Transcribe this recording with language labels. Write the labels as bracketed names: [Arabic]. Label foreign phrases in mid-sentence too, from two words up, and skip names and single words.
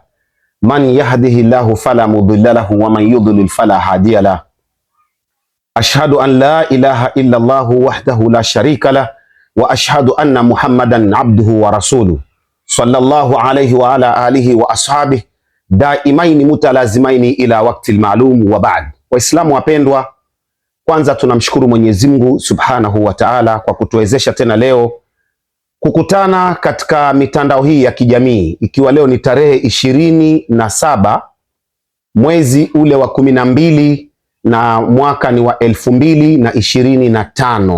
[Arabic] من يهده الله فلا مضل له ومن يضلل فلا هادي له. أشهد أن لا إله إلا الله وحده لا شريك له وأشهد أن محمدا عبده ورسوله صلى الله عليه وعلى آله وأصحابه دائمين متلازمين إلى وقت معلوم وبعد. [Swahili] Waislamu wapendwa, kwanza tunamshukuru Mwenyezi Mungu [Arabic] سبحانه وتعالى [Swahili] kwa kutuwezesha tena leo kukutana katika mitandao hii ya kijamii, ikiwa leo ni tarehe 27 mwezi ule wa 12 na mwaka ni wa 2025.